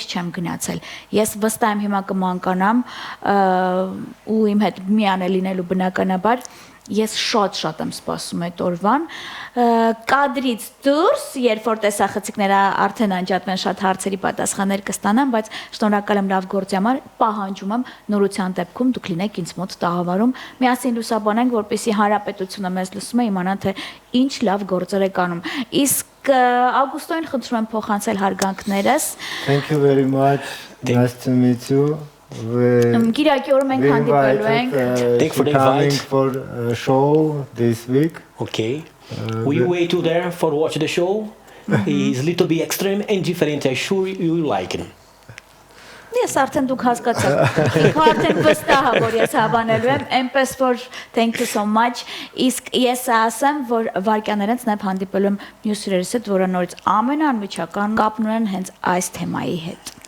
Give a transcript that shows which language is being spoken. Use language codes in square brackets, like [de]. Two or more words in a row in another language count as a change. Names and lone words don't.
[hy] չեմ գնացել։ Ես վստահ եմ հիմա կմանկանամ ու իմ հետ միան է լինելու բնականաբար ես շատ եմ սպասում այդ օրվան կադրից դուրս երբ որ տեսախցիկները արդեն անջատվեն շատ հարցերի պատասխաններ կստանամ բայց շնորհակալ եմ լավ գործի համար պահանջում եմ նորության դեպքում դուք լինեք ինձ մոտ տաղավարում միասին լուսաբանենք որպեսզի հանրապետությունը մեզ լսում է իմանա թե ինչ լավ գործեր եք անում իսկ Ագուստոյին խնդրում եմ փոխանցել հարգանքներս [en] Thank you very much nice to meet you [hy] Գիրակի օր մենք հանդիպելու ենք [en] Thank for the invite for a show this week Okay we wait you there for watch the show He's a little bit extreme and different I'm sure you like him [hy] Ես արդեն դուք հասկացաք Ինքը արդեն վստահ է որ ես հավանելու եմ այնպես որ [en] thank you so much [hy] իսկ ես ասեմ որ վարքյաներից նաև հանդիպելու եմ մյուս հյուրերից հետ որը նորից ամենաանմիջական կապն ունեն հենց այս թեմայի հետ